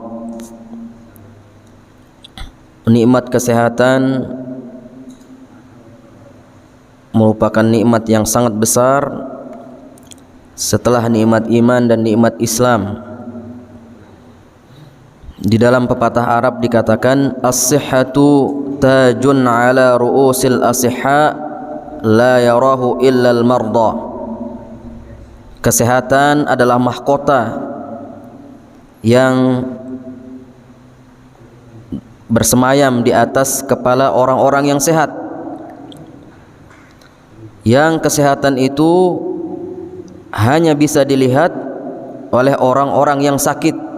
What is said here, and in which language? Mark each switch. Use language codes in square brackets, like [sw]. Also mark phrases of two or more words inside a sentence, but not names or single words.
[id] Nikmat kesehatan merupakan nikmat yang sangat besar setelah nikmat iman dan nikmat Islam. Di dalam pepatah Arab dikatakan, [ar] الصحة تاج على رؤوس الأصحاء لا يراه إلا المرضى. [id] Kesehatan adalah mahkota yang bersemayam di atas kepala orang-orang yang sehat. Yang kesehatan itu hanya bisa dilihat oleh orang-orang yang sakit.